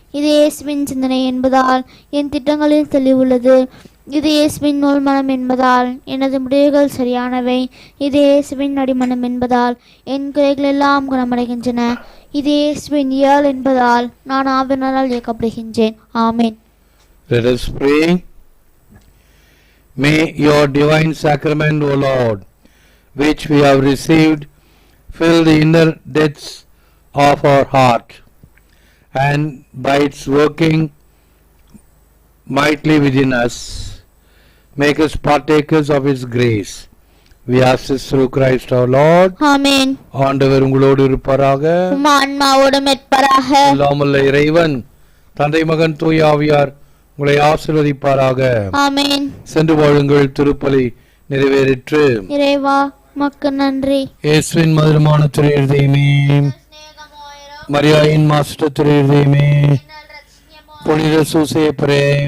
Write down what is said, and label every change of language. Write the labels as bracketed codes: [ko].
[ta] இது இயேசுவின் சிந்தனை என்பதால் என் திட்டங்களில் தெளிவுள்ளது. இது இயேசுவின் நூல் மனம் என்பதால் எனது முடிவுகள் சரியானவை. இது இயேசுவின் அடிமனம் என்பதால் என் குறைகள் எல்லாம் குணமடைகின்றன. இது இயேசுவின் இயல் என்பதால் நான் ஆவியினால் இயக்கப்படுகின்றேன். ஆமென். [en] Let us pray. May your divine sacrament, O Lord, which we have received, fill the inner depths of our heart, and by its working mightily within us, make us partakers of His grace. We ask this through Christ our Lord. [ta] ஆமென். ஆண்டவர் உங்களோடு இருப்பாராக. உம் ஆன்மாவோடும் இருப்பாராக. எல்லாமல்ல இறைவன் தந்தை, மகன், தூய ஆவியார் உங்களை ஆசீர்வதிப்பாராக. ஆமென். சென்று வாழுங்கள். திருப்பலி நிறைவேறிற்று. இறைவா, உமக்கு நன்றி. இயேசுவின் மதுரமான திரையுதயமே, மரியாயின் மாஸ்டர் திரையுதயமே, புனித சூசேப்பரே,